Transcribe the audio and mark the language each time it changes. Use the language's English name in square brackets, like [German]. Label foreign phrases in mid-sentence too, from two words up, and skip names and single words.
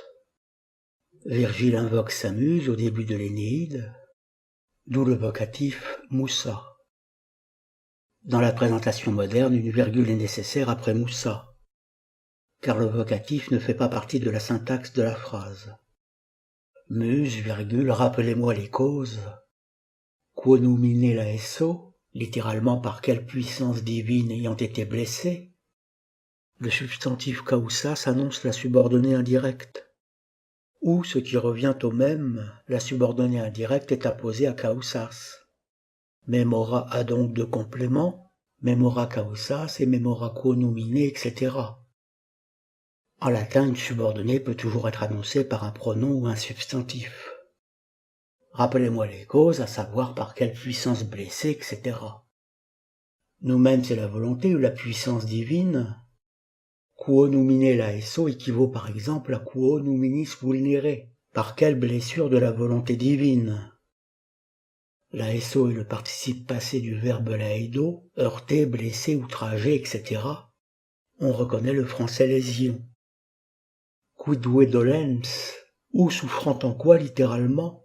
[French] Virgile invoque sa muse au début de l'Énéide, d'où le vocatif Moussa. Dans la présentation moderne, une virgule est nécessaire après Moussa, car le vocatif ne fait pas partie de la syntaxe de la phrase. Muse, virgule, rappelez-moi les causes. [Latin] Quo numine laesso, [French] littéralement par quelle puissance divine ayant été blessé. Le substantif causas annonce la subordonnée indirecte. Ou, ce qui revient au même, la subordonnée indirecte est apposée à causas. Memora a donc deux compléments, [Latin] memora causas et memora quo numine, [French] etc. En latin, une subordonnée peut toujours être annoncée par un pronom ou un substantif. Rappelez-moi les causes, à savoir par quelle puissance blessée, etc. Nous-mêmes, c'est la volonté ou la puissance divine. [Latin] Quo numine laesso [French] équivaut par exemple à [Latin] quo numinis vulnere, [French] par quelle blessure de la volonté divine. Laesso est le participe passé du verbe laedo, heurter, blesser, outrager, etc. On reconnaît le français lésion. [Latin] Quidve dolens, [French] ou souffrant en quoi littéralement.